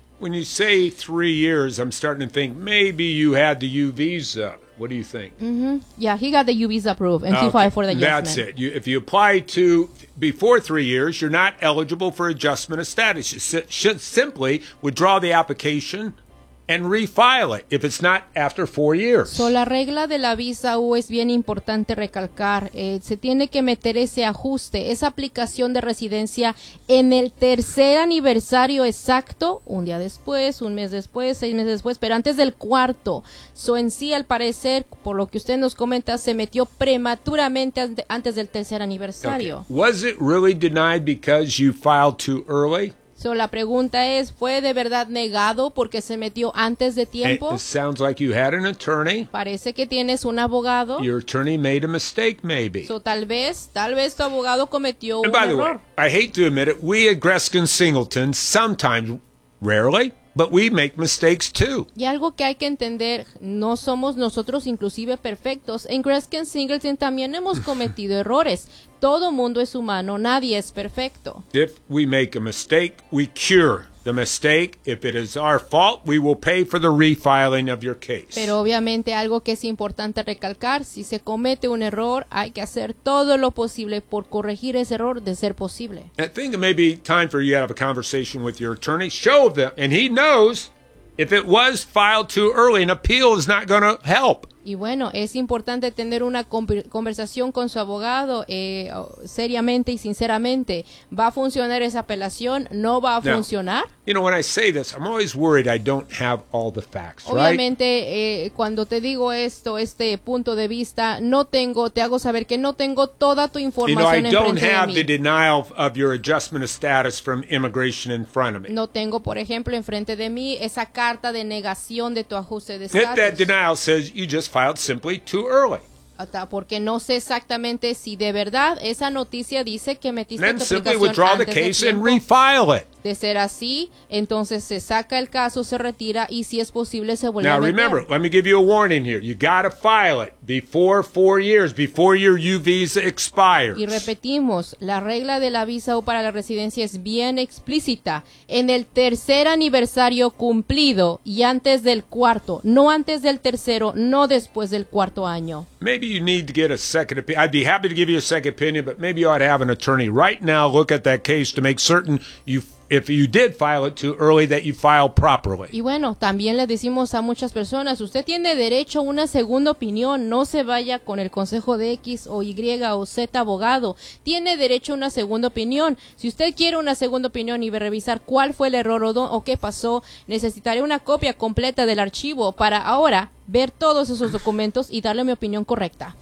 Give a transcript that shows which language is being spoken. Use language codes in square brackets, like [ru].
[en] When you say 3 years, I'm starting to think maybe you had the U visa. What do you think? Mm-hmm. Yeah, he got the U visa approved and he filed for the adjustment. That's it. If you apply to before 3 years, you're not eligible for adjustment of status. You should simply withdraw the application and refile it if it's not after 4 years. [es] So la regla de la visa U es bien importante recalcar. Se tiene que meter ese ajuste, esa aplicación de residencia en el tercer aniversario exacto, un día después, un mes después, 6 meses después, pero antes del cuarto. So en sí, al parecer, por lo que usted nos comenta, se metió prematuramente antes del tercer aniversario. [en] Okay. Was it really denied because you filed too early? [es] So, la pregunta es, ¿fue de verdad negado porque se metió antes de tiempo? [en] It sounds like you had an attorney. [es] Parece que tienes un abogado. [en] Your attorney made a mistake, maybe. [es] So, tal vez tu abogado cometió [en] and [es] un error. [en] And by the way, I hate to admit it, we at Greskin Singleton sometimes, rarely, but we make mistakes too. [es] Y algo que hay que entender, no somos nosotros inclusive perfectos. En Greskin Singleton también hemos cometido errores. Todo mundo es humano, nadie es perfecto. [en] If we make a mistake, we cure the mistake. If it is our fault, we will pay for the refiling of your case. [es] Pero obviamente algo que es importante recalcar, si se comete un error, hay que hacer todo lo posible por corregir ese error de ser posible. [en] I think it may be time for you to have a conversation with your attorney. Show them, and he knows if it was filed too early, an appeal is not going to help. [es] Y bueno, es importante tener una conversación con su abogado seriamente y sinceramente. ¿Va a funcionar esa apelación? ¿No va a funcionar? [en] You know, when I say this, I'm always worried I don't have all the facts, [es] obviamente, [en] right? [es] Obviamente, cuando te digo esto, este punto de vista, te hago saber que no tengo toda tu información enfrente de mí. [en] You know, I don't have the denial of your adjustment of status from immigration in front of me. [es] No tengo, por ejemplo, enfrente de mí esa carta de negación de tu ajuste de status. [en] If that denial says you just filed simply too early. [es] Porque no sé exactamente si de verdad esa noticia dice que metiste tu aplicación antes de [en] tiempo. Then simply withdraw the case and refile it. [es] De ser así, entonces se saca el caso, se retira y si es posible se vuelve a meter. [en] Now remember, let me give you a warning here. You gotta file it before 4 years, before your U visa expires. [es] Y repetimos, la regla de la visa U para la residencia es bien explícita. En el tercer aniversario cumplido y antes del cuarto, no antes del tercero, no después del cuarto año. [en] Maybe you need to get a second opinion. I'd be happy to give you a second opinion, but maybe you ought to have an attorney right now look at that case to make certain if you did file it too early, that you filed properly. [es] Y bueno, también le decimos a muchas personas, usted tiene derecho a una segunda opinión, no se vaya con el consejo de X o Y o Z abogado. Tiene derecho a una segunda opinión. Si usted quiere una segunda opinión y revisar cuál fue el error o qué pasó, necesitaré una copia completa del archivo para ahora ver todos esos documentos y darle mi opinión correcta.